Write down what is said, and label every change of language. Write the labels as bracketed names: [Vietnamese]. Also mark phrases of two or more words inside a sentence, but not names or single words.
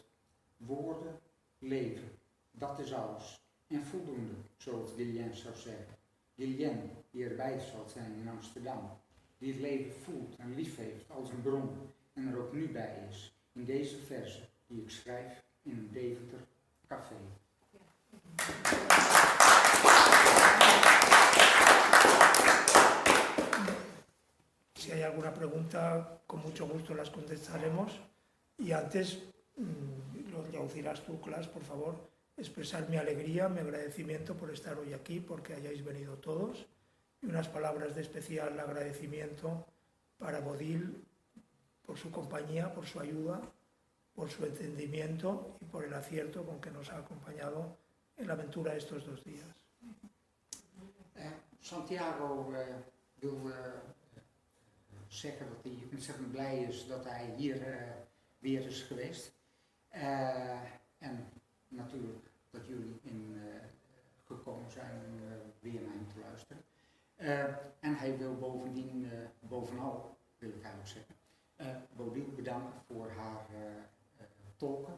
[Dutch] Woorden, leven, dat is alles. En voldoende, zoals Guillén zou zeggen. Guillén, die erbij zal zijn in Amsterdam. Die het leven voelt en lief heeft als een bron. En er ook nu bij is, in deze verzen die ik schrijf in een Deventer café. [Spanish] Si hay alguna pregunta, con mucho gusto las contestaremos. Y antes, lo traducirás tú, Klaas, por favor, expresar mi alegría, mi agradecimiento por estar hoy aquí, porque hayáis venido todos. Y unas palabras de especial agradecimiento para Bodil, por su compañía, por su ayuda, por su entendimiento y por el acierto con que nos ha acompañado en la aventura de estos 2 días. [Dutch] Santiago wil zeggen dat hij ontzettend blij is dat hij hier weer is geweest. En natuurlijk dat jullie gekomen zijn om weer naar hem te luisteren. En hij wil bovendien, bovenal wil ik eigenlijk zeggen, Bodil bedanken voor haar tolken.